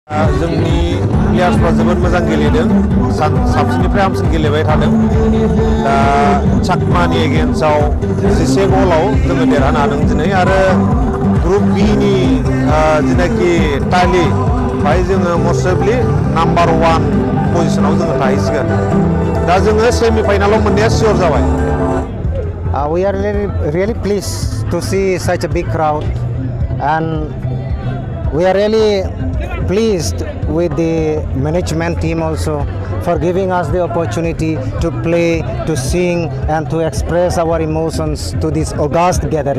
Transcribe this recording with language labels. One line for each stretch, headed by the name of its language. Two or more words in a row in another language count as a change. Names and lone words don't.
Bodo: जोंनि प्लेयार्सफ्रा जोबोद मोजां गेलेदों साबसिननिफ्राय हामसिन गेलेबाय थादों दा चाकमानि एगेन्स्टआव 11 गलाव जोङो देरहानो हादों दिनै आरो
English: group B
Bodo: नि जिनाखि टालि बाहाय जोङो
English: mostly number 1 position
Bodo: जोङो थाहैसिगोन दा जोङो
English: semi final
Bodo: मोननाया सियर जाबाय
English: We are really pleased to see such a big crowd, and we are really pleased with the management team also for giving us the opportunity to play, to sing, and to express our emotions to this august gathering.